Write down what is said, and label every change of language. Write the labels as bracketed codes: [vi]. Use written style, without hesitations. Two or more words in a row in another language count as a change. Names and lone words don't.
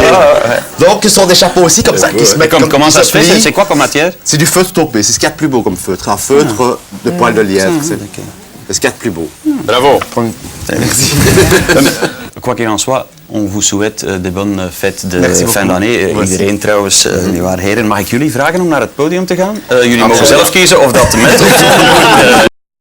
[fr] Donc, ce sont des chapeaux aussi comme ça qui se mettent Comment qui ça se fait? plient. C'est quoi comme matière? C'est du feutre taupe, c'est ce qu'il y a de plus beau comme feutre. Un feutre de poil de lièvre, c'est ce qu'il y a de plus beau. Bravo. Merci. Quoi qu'il en soit, on vous souhaite de bonnes fêtes de Merci fin beaucoup. d'année. Merci. [nl] Iedereen trouwens, nieuwwaar heren. Mag ik jullie vragen om naar het podium te gaan? Jullie mogen Absoluut. zelf kiezen of dat met of